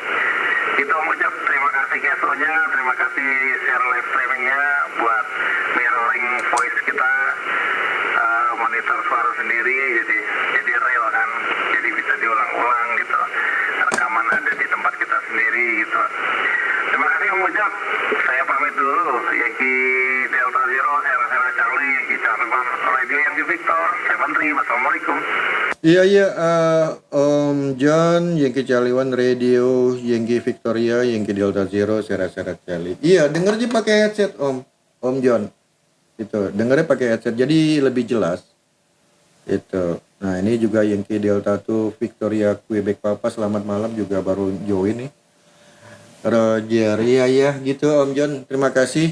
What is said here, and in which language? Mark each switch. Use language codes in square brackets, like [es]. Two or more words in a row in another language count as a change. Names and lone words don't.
[id] Itu Om Ucap, terima kasih GSO-nya, terima kasih [en] share live streamingnya [id] buat [en] mirroring voice [id] kita, monitor suara sendiri, jadi real kan, jadi bisa diulang-ulang gitu, rekaman ada di tempat kita sendiri gitu. Terima kasih Om Ucap, saya pamit dulu. Yankee Delta Zero, Sierra Charlie, Yankee Charlie Radio, Yankee Victor, 73. Assalamualaikum. Iya, Om John, Yankee Charlie One Radio, Yankee Victoria, Yankee Delta Zero, Sierra Charlie. Iya, dengernya pakai headset Om John. Itu, dengernya pakai headset, jadi lebih jelas. Itu. Nah, ini juga Yankee Delta 2 Victoria Quebec Papa, selamat malam juga baru join nih. Roger, iya gitu Om John, terima kasih.